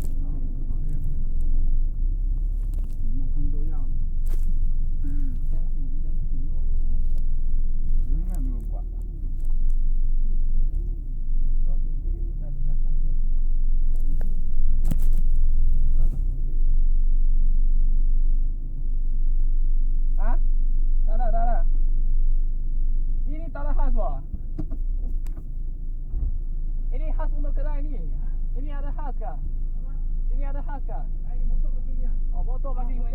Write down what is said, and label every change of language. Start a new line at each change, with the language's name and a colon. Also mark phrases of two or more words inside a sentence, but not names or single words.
Chinese: 然后朝那边不能停。行吧，他们都要了。将停喽。我觉得应该没有人管吧。主要是你这也是在人家饭店门口。Ah?
Malay: Tak ada. Ini tak ada khas wah. Ini khas untuk kedai ni. Ini ada khas kah? Ini ada khas kah? Ini motor parkingnya. Oh, motor parking ni.